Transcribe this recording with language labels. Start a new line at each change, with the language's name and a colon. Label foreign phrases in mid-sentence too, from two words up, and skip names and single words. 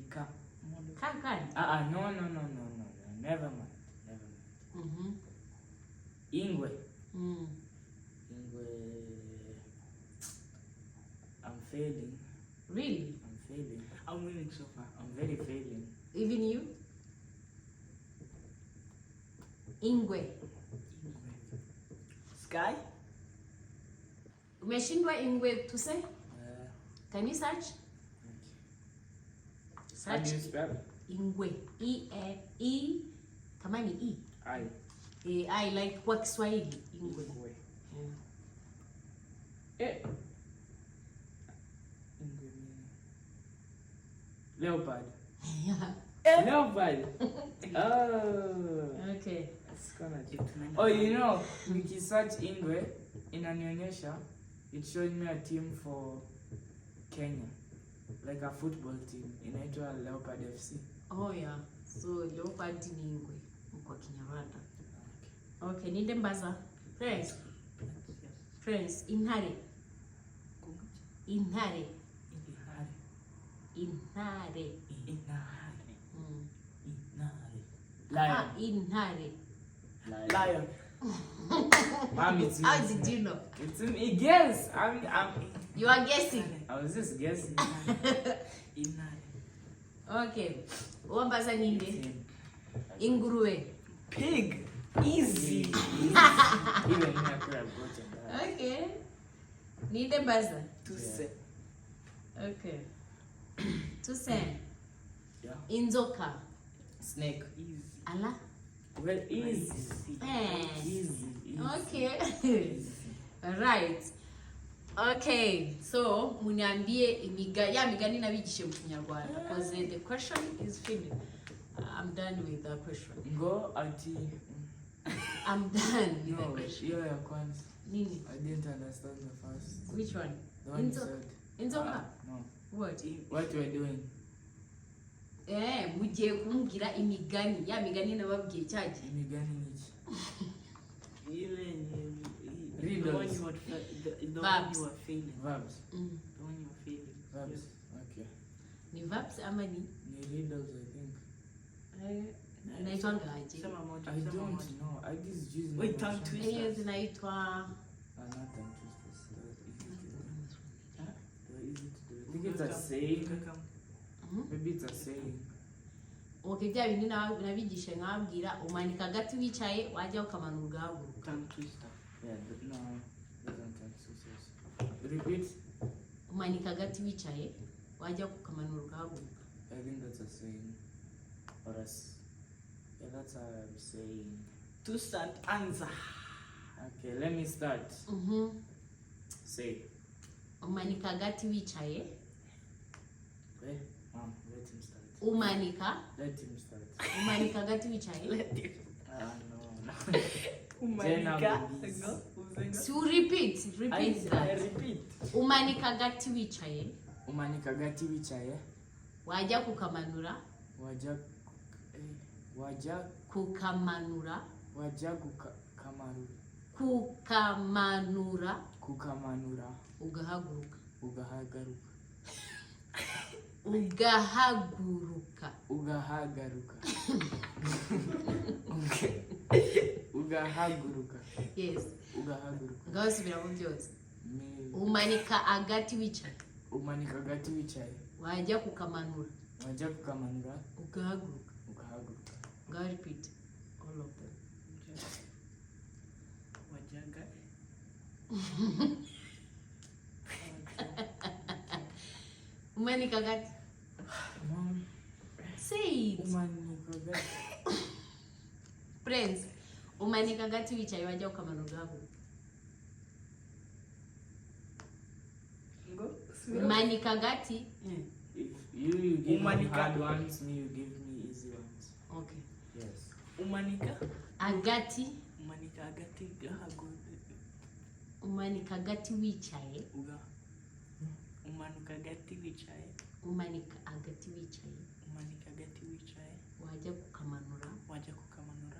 English: car. Kakani. No. Never mind.
Kinyarwanda: Ingwe. Ingwe.
English: I'm failing. Really? I'm failing. I'm winning so far. I'm very failing. Even you?
Kinyarwanda: Ingwe.
English: Sky?
Swahili: Umeshindwa ingwe
English: to say? Can you search? How do Search you spell?
Swahili: ingwe. E kama ni E.
English: I like
Swahili: kwa Kiswahili ingwe.
Kinyarwanda: Ingwe.
English: Yeah. Ingwe meaning. Leopard. Yeah. Leopard. Oh. Okay. It's gonna check. Oh, you know,
Swahili: nikisearch Ingwe inanionyesha,
English: it showed me a team for Kenya, like a football team inaitwa Leopard FC. Oh yeah.
Swahili: So leopard ni ingwe kwa Kinyarwanda.
Kinyarwanda: Okay, ninde mbaza? Prince. Prince, intare. Intare. Intare.
English: Lion.
Kinyarwanda: Intare.
English: Lion. Mom, it's me. How did you know? It's me. Guess. I'm. You are guessing. I was just guessing.
Kinyarwanda: Okay. Wambaza ninde? Ingurube.
English: Pig. Easy. Even me, I could have gotten that.
Kinyarwanda: Okay. Ninde mbaza? Tuse. Okay. Tuse.
English: Yeah.
Kinyarwanda: Inzoka.
English: Snake. Easy. Ala. Well, easy. Easy. Okay. Right. Okay. So,
Kinyarwanda: muniambie migani nabigishe mu Kinyarwanda
English: because the question is finished. I'm done with the question. Go ati. I'm done with the No, question.
Swahili: hiyo ya kwanza. Nini?
English: I didn't understand the first. Which one? The one you said. Inzoka? No. What? What we're doing.
Kinyarwanda: Mugiye kumbwira imigani. Ya migani nababwiye cyaje. Imigani niki?
English: The one you were feeling. Verbs. The one you were feeling. Verbs. Okay.
Kinyarwanda: Ni verbs ama ni?
English: Ni riddles, I think.
Swahili: Inaitwa ngaje? Sema moja.
English: I don't know. I just use my Wait, tongue emotions. twister.
Swahili: Hiyo zinaitwa
English: Not tongue twisters. They're easy to do. I think it's a saying. Maybe it's a saying.
Kinyarwanda: Okay, bya bindi nabigishe nkabwira umanika hagati wicaye wajya ukamanura ugahaguruka.
English: Tongue twister. Yeah, but no. Doesn't tongue twisters. Repeat.
Kinyarwanda: Umanika hagati wicaye wajya ukamanura ugahaguruka.
English: I think that's a saying. Or a yeah, that's a saying. To start answer. Okay, let me start. Say.
Kinyarwanda: Umanika hagati wicaye.
English: Wait, Mom, let him start.
Kinyarwanda: Umanika.
English: Let him start.
Kinyarwanda: Umanika hagati wicaye.
English: No.
Kinyarwanda: Umanika.
English: So repeat I that. repeat.
Kinyarwanda: Umanika hagati wicaye. Umanika hagati wicaye. Wajya kukamanura. Wajya kukamanura. Kukamanura. Ugahaguruka. Yes. Ngaho subiramo byose. Umanika hagati wicaye. Wajya kukamanura. Ugahaguruka.
English: Go repeat all of them.
Kinyarwanda: Wajaga. Umanika gati.
English: Mom. Say it.
Kinyarwanda: Umanika gati. Friends, umanika gati wicaye wajya ukamanura gaho. Umanika gati.
English: If you give me
Kinyarwanda: Umanika.
English: hard ones, me you give me easy ones. Okay. Yes.
Kinyarwanda: Umanika. Agati. Umanika agati gahago. Umanika gati wicaye. Uga. Umanuka agati wicaye. Umanika agati wicaye. Umanika agati wicaye. Wajya kukamanura. Wajya kukamanura.